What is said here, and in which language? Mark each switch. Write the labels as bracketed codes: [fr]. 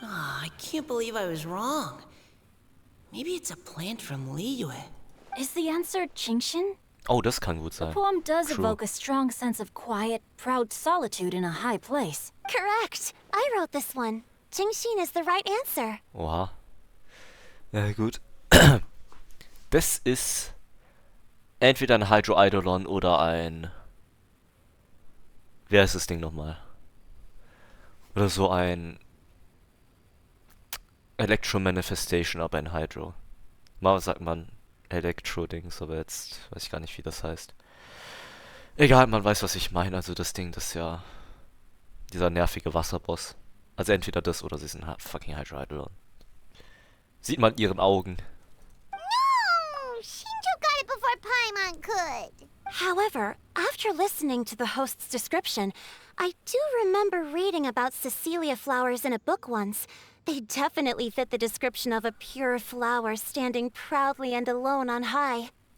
[en] Ah, I can't believe I was wrong. Maybe it's a plant from Liyue. Is the answer Qingxin? [de] Oh, das kann gut [en] The [de] sein. [en] poem does True. evoke a strong sense of quiet, proud solitude in a high place. Correct. I wrote this one. Jingxin is the right answer. [de] Oha. Ja, gut. Das ist entweder ein Hydro-Eidolon oder ein... Wer ist das Ding nochmal? Oder so ein... Electro-Manifestation, aber ein Hydro. Mal sagt man Elektro-Dings, aber jetzt weiß ich gar nicht, wie das heißt. Egal, man weiß, was ich meine. Also das Ding, das ist ja dieser nervige Wasserboss. Also entweder das oder sie sind fucking Hydro-Eidolon. Sieht man in ihren Augen. [en] No! Shinjo got it before Paimon could. However, after listening to the host's description, I do remember reading about Cecilia flowers in a book once. They definitely fit the description of a pure flower standing proudly and alone on high.